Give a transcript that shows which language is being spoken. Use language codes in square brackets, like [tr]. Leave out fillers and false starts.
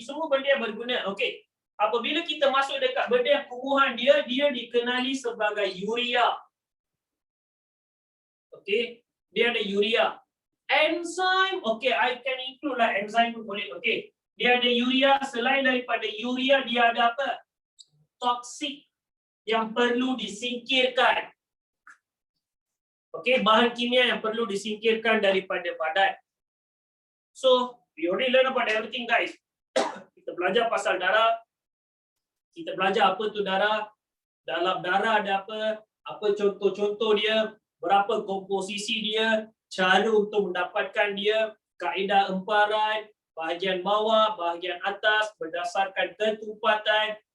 [ms] Semua benda yang berguna. Okey. Apabila kita masuk dekat benda yang kumuhan dia dikenali sebagai urea. Okey. Dia ada urea. Enzyme. Okey, [en] I can include [ms] lah enzyme tu boleh. Okey. Dia ada urea. Selain daripada urea, dia ada apa? Toksik yang perlu disingkirkan. Okey, bahan kimia yang perlu disingkirkan daripada badan. [en] So, we already learn about everything guys. [ms] Kita belajar pasal darah. Kita belajar apa tu darah. Dalam darah ada apa contoh-contoh dia, berapa komposisi dia, cara untuk mendapatkan dia, kaedah emparan, bahagian bawah, bahagian atas, berdasarkan ketumpatan.